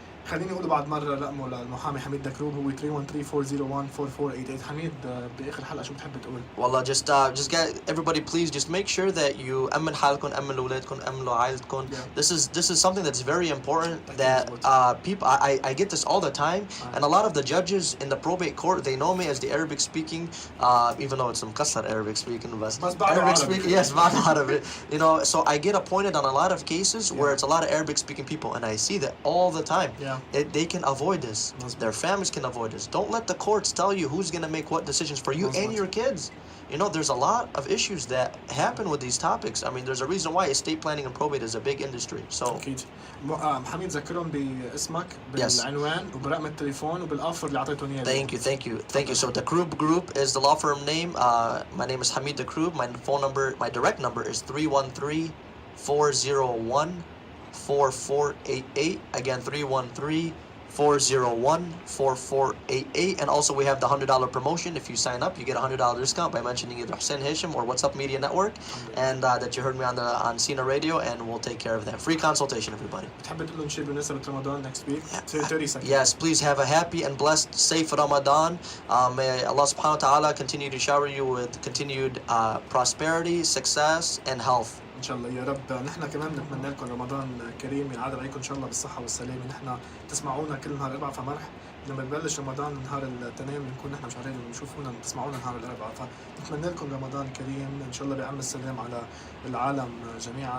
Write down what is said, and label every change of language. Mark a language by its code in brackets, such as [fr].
[ar] خليني اقول بعد مره رقمه للمحامي حميد دكروب هو 313-401-4488. حميد باخر حلقه شو بتحب تقول؟ [en] والله just get everybody please just make sure that you [ar] أمن حالكم أمن لأولادكم أمن لعائلتكم. [en] This is something that's very important that people I get this all the time and a lot of the judges in the probate court they know me as the Arabic speaking even though it's [ar] مكسر [en] Arabic speaking but Arabic speaking yes [ar] بعد عربي [en] you know so I get appointed on a lot of cases where it's a lot of Arabic speaking people and I see that all the time. They can avoid this. Their families can avoid this. Don't let the courts tell you who's going to make what decisions for you and your kids. You know, there's a lot of issues that happen with these topics. I mean, there's a reason why estate planning and probate is a big industry. So [ar] أكيد. حميد ذكرهم باسمك بالعنوان وبرقم التليفون وبالآفر اللي أعطيتهم إياه. [en] Thank you. So Dakroub Group is the law firm name. My name is Hameed Dakroubb. My direct number is 313-401-4488. Again, 313-401-4488. And also we have the $100 promotion. If you sign up, you get a $100 discount by mentioning either Hussein, Hachem, or What's Up Media Network, and that you heard me on Sina Radio, and we'll take care of that. Free consultation, everybody. [ar] بتحب تقول لهم شيء بالنسبة لرمضان [en] next week? 30 seconds. Yes, please have a happy and blessed, safe Ramadan. May Allah subhanahu wa ta'ala continue to shower you with continued prosperity, success, and health. [ar] ان شاء الله يا رب. نحن كمان بنتمنى لكم رمضان كريم ينعاد عليكم ان شاء الله بالصحه والسلامه. نحن تسمعونا كل نهار اربعاء فمرح لما ببلش رمضان نهار الاثنين بنكون نحن مش عارفين بنشوفونا تسمعونا نهار الاربعاء. فنتمنى لكم رمضان كريم ان شاء الله بعم السلام على العالم جميعا.